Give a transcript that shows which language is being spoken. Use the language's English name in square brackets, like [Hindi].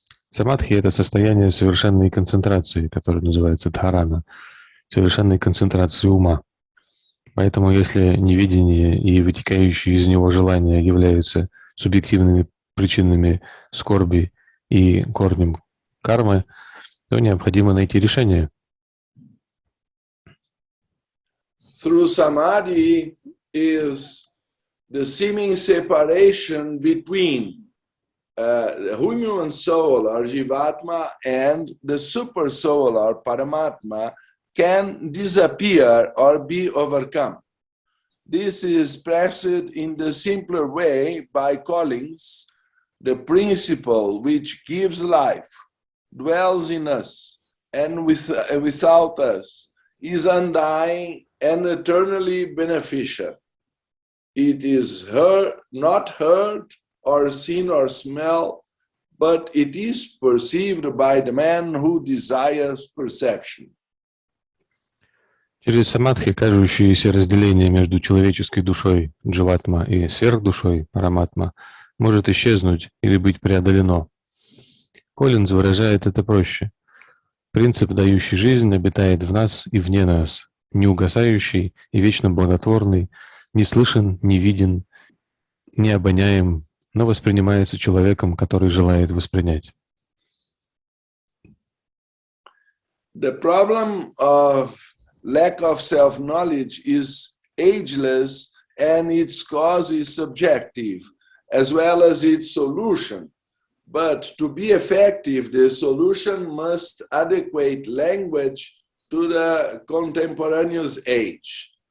[Russian] Самадхи — это состояние совершенной концентрации, которое называется дхарана, совершенной концентрации ума. Поэтому если неведение и вытекающие из него желания являются субъективными причинами скорби и корнем кармы, то необходимо найти решение. [English] Through samadhi is the seeming separation between the human soul or jivatma and the super soul or paramatma can disappear or be overcome. This is expressed in the simpler way by calling the principle which gives life, dwells in us, and without us, is undying and eternally beneficial. It is not heard or seen or smelled, but it is perceived by the man who desires perception. [Russian] Через самадхи кажущееся разделение между человеческой душой дживатма и сверхдушой параматма может исчезнуть или быть преодолено. Коллинз выражает это проще. Принцип, дающий жизнь, обитает в нас и вне нас, неугасающий и вечно благотворный, не слышен, не виден, не обоняем, но воспринимается человеком, который желает воспринять. [English] The problem of lack of self-knowledge is ageless and its cause is subjective, as well as its solution. But to be effective, the solution must adequate language to the contemporaneous age.